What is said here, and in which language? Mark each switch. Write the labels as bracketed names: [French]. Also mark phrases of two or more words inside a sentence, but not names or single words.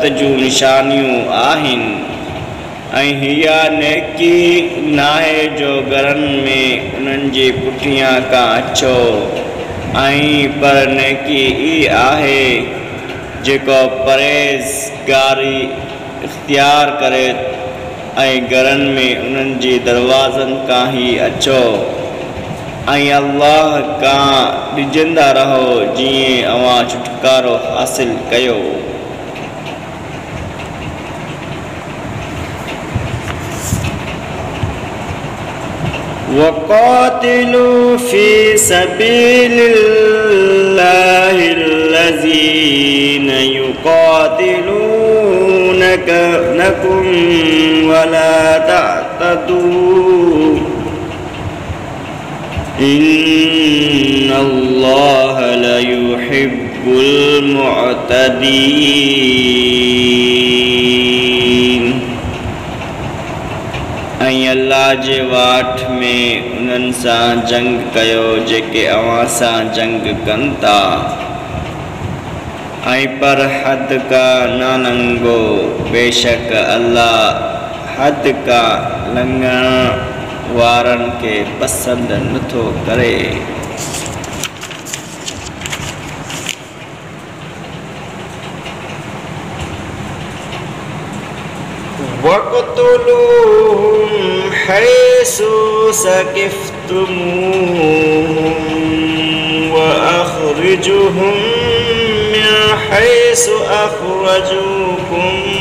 [Sindhi] जूं निशानियूं आहिनि ऐं हीअ नेकी नाहे जो घरनि में उन्हनि जे पुठियां खां अचो ऐं पर नेकी ई आहे जेको परहेज़गारी इख्तियार करे ऐं घरनि में उन्हनि जे दरवाज़नि खां ई अचो ऐं अल्लाह खां ॾिजंदा रहो जीअं अवां छुटकारो हासिल कयो। [Arabic] وقاتلوا في سبيل الله الذين يقاتلونكم ولا تعتدوا إن الله لا يحب المعتدين. [Sindhi] ऐं अल्लाह जे वाट में उन्हनि सां जंग कयो जेके अवां सां जंग कनि था ऐं पर हद का न लंघो, बेशक अल्लाह हद का लंघण वारनि खे पसंदि नथो करे। [Arabic] واقتلوهم حيث ثقفتموهم وأخرجوهم من حيث أخرجوكم